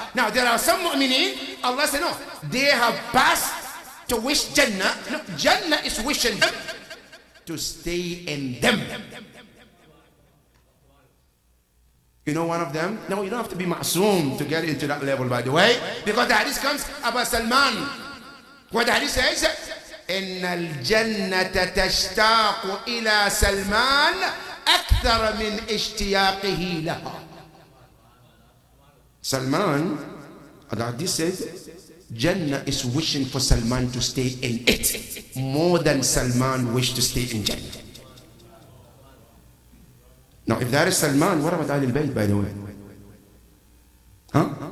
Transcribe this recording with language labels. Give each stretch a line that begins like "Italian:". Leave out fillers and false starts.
English: Now, there are some mu'mineen, Allah said, no, they have passed to wish Jannah. No, Jannah is wishing them to stay in them. You know one of them? No, you don't have to be ma'soom to get into that level, by the way, because the hadith comes about Salman. What the hadith says,
Arabic: إن الجنة تشتاق إلى سلمان أكثر من اشتياقه لها.
English: Salman, the hadith says, Jannah is wishing for Salman to stay in it more than Salman wished to stay in Jannah. Now, if that is Salman, what about Ahlul Bayt, by the way? Huh?